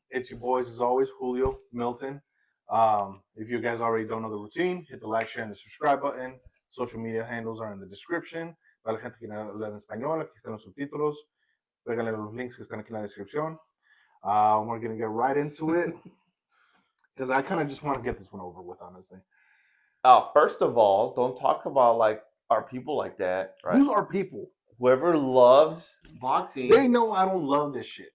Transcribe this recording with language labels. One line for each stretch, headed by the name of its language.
English: It's your boys, as always, Julio, Milton. If you guys already don't know the routine, hit the like, share, and the subscribe button. Social media handles are in the description.
Spanish: Para la gente que no habla en español, aquí están los subtítulos. Pégale los links que están aquí en la descripción.
English: We're going to get right into it because I kind of just want to get this one over with, honestly. First of all, don't talk about our people like that, right? Who's our people? Whoever loves boxing. They know I don't love this shit.